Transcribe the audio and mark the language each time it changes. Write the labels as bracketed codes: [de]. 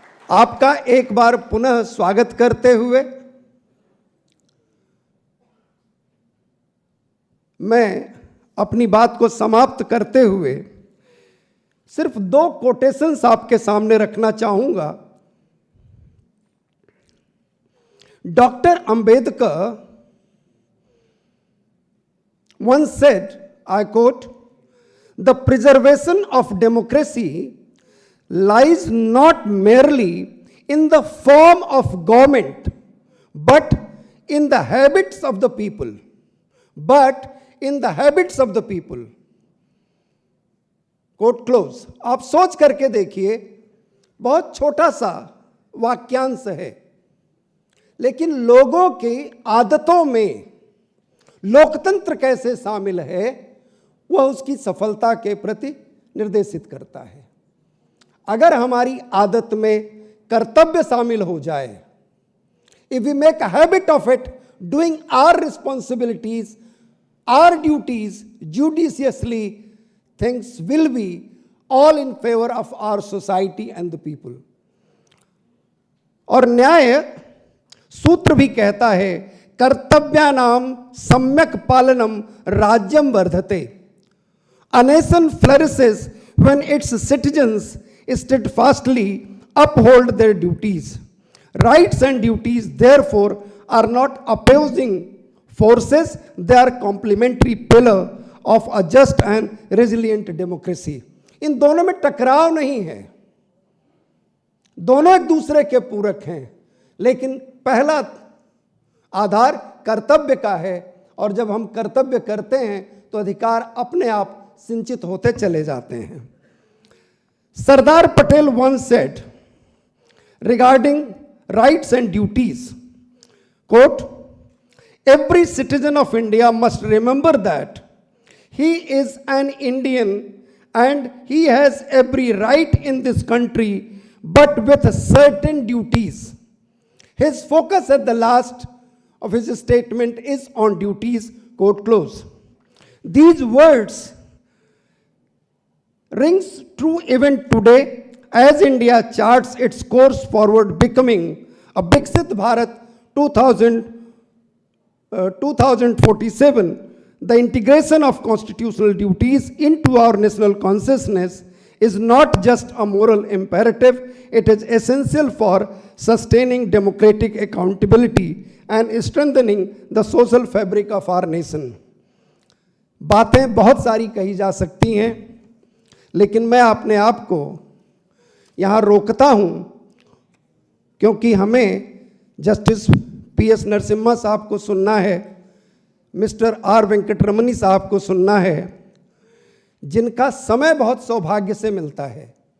[hi] आपका एक बार पुनः स्वागत करते हुए मैं अपनी बात को समाप्त करते हुए सिर्फ 2 कोटेशंस आपके सामने रखना चाहूंगा। [en] Doctor Ambedkar once said, I quote, "The preservation of democracy lies not merely in the form of government, but in the habits of the people. But in the habits of the people." Quote close. [hi] आप सोच करके देखिए, बहुत छोटा सा वाक्यांश है, लेकिन लोगों की आदतों में लोकतंत्र कैसे शामिल है वह उसकी सफलता के प्रति निर्देशित करता है। अगर हमारी आदत में कर्तव्य शामिल हो जाए, [en] If we make a habit of it, doing our responsibilities, our duties judiciously, things will be all in favour of our society and the people. [hi] और न्याय सूत्र भी कहता है, [sa] कर्तव्यानाम सम्यक पालनम राज्यम वर्धते। [en] A nation flourishes when its citizens steadfastly uphold their duties. Rights and duties, therefore, are not opposing forces, they are complementary pillar of a just and resilient democracy. [hi] इन दोनों में टकराव नहीं है, दोनों एक दूसरे के पूरक हैं, लेकिन पहला आधार कर्तव्य का है और जब हम कर्तव्य करते हैं तो अधिकार अपने आप सिंचित होते चले जाते हैं। [en] Sardar Patel once said regarding rights and duties, quote, "Every citizen of India must remember that he is an Indian and he has every right in this country, but with certain duties." His focus at the last of his statement is on duties, quote close. These words rings true even today as India charts its course forward, becoming a Viksit Bharat 2047. The integration of constitutional duties into our national consciousness is not just a moral imperative, it is essential for sustaining democratic accountability and strengthening the social fabric of our nation. [hi] बातें बहुत सारी कही जा सकती हैं, लेकिन मैं अपने आप को यहाँ रोकता हूँ क्योंकि हमें जस्टिस PS नरसिम्हा साहब को सुनना है, मिस्टर R वेंकटरमणी साहब को सुनना है, जिनका समय बहुत सौभाग्य से मिलता है।